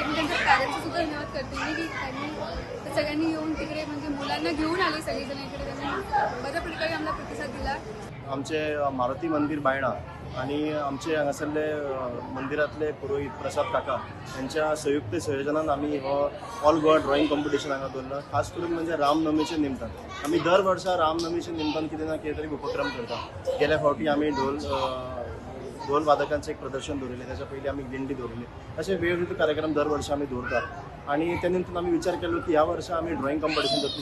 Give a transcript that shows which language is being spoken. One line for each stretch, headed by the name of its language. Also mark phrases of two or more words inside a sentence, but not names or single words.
Marathi: मी त्यांच्या पॅरेंट्सचं सुद्धा धन्यवाद करते मी की त्यांनी सगळ्यांनी येऊन तिकडे म्हणजे मुलांना घेऊन आले सगळेजण इकडे. त्यांनी बऱ्या प्रकारे आम्हाला प्रतिसाद दिला.
Konkani: आमचे मारुती मंदिर बायणा आणि आमचे हांगासरले मंदिरातले पुरोहित प्रसाद काका यांच्या संयुक्त संयोजनान आम्ही हो
English: All Goa drawing competition
Konkani: हांगा दवरला. खास करून म्हणजे रामनवमीचे निमतान आम्ही दर वर्सा रामनवमीचे निमतान कितें ना कितें तरी उपक्रम करता. गेल्या फावटी आम्ही ढोल वादकांचं एक प्रदर्शन दवरलें, त्याच्या पयलीं आमी दिंडी दवरली. असे वेगवेगळे कार्यक्रम दर वर्षी आम्ही दवरतात आणि त्या निमतान आम्ही विचार केलो की ह्या वर्सा आम्ही
English: drawing competition
Konkani: करता.